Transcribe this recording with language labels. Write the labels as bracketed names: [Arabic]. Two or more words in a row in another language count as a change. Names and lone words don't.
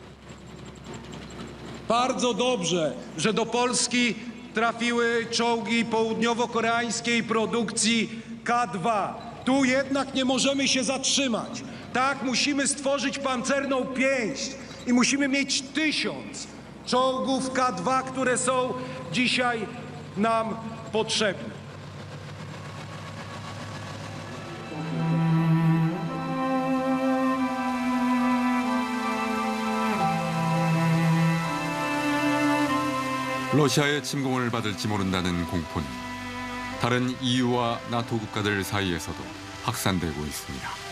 [Polish] Bardzo dobrze, że do Polski trafiły czołgi południowo-koreańskiej produkcji K2. Tu jednak nie możemy się zatrzymać. Tak, musimy stworzyć pancerną pięść i musimy mieć 1000 czołgów K2, które są dzisiaj nam potrzebne. [Korean] 러시아의 침공을 받을지 모른다는 공포는 다른 EU와 나토 국가들 사이에서도 확산되고 있습니다.